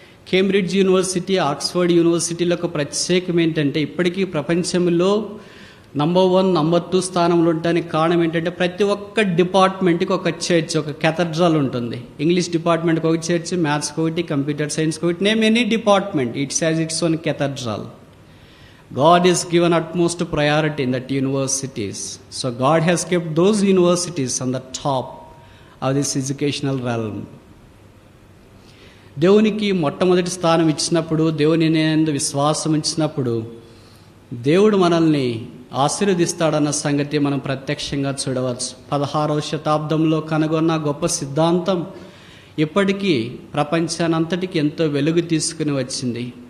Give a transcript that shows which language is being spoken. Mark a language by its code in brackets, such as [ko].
[te] Cambridge university, Oxford యూనివర్సిటీలో ఒక ప్రత్యేకం ఏంటంటే ఇప్పటికీ ప్రపంచంలో నంబర్ 1, నంబర్ 2 స్థానంలో ఉండడానికి కారణం ఏంటంటే ప్రతి ఒక్క డిపార్ట్మెంట్కి ఒక చర్చ్, ఒక కేథడ్రల్ ఉంటుంది. ఇంగ్లీష్ డిపార్ట్మెంట్కి ఒక చర్చ్, మ్యాథ్స్కి ఒకటి, కంప్యూటర్ సైన్స్కి ఒకటి, [en] Name any department, its has its own cathedral. God is given utmost priority in that universities. So God has kept those universities on the top of this educational realm. [te] దేవునికి మొట్టమొదటి స్థానం ఇచ్చినప్పుడు, దేవుని యందు విశ్వాసం ఇచ్చినప్పుడు దేవుడు మనల్ని ఆశీర్వదిస్తాడన్న సంగతి మనం ప్రత్యక్షంగా చూడవచ్చు. 16వ శతాబ్దంలో కనుగొన్న గొప్ప సిద్ధాంతం ఇప్పటికీ ప్రపంచానంతటికి ఎంతో వెలుగు తీసుకుని వచ్చింది.